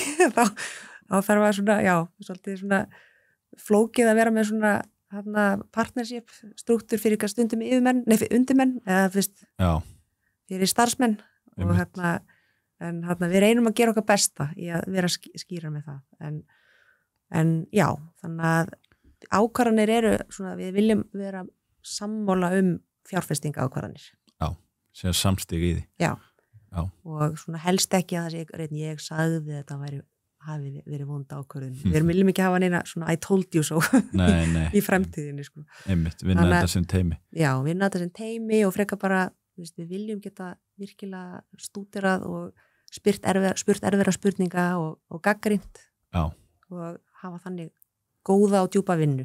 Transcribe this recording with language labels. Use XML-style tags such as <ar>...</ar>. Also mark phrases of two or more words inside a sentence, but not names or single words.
<is>þá þarf að svona, svolítið svona flókið að vera með svona partnership struktúr fyrir eitthvað stundum undirmenn eða fyrir starfsmenn og en við reynum að gera okkar besta í að vera skýra með það en þannig að ákvarðanir eru svona, við viljum vera sammála fjárfestinga ákvarðanir. Sér samstig í því. Já. Og svona helst ekki að það sé ég sagði þetta hafi verið vond ákvörðun. Við viljum ekki hafa neina svona</is> <en>I told you so</en> <is>í fremtíðinni. Einmitt, vinna þetta sem teimi. Já, vinna þetta sem teimi og frekar bara, við viljum geta virkilega stúderað og spurt erfiðra spurninga og gagnrýnt og hafa þannig góða og djúpa vinnu.</is>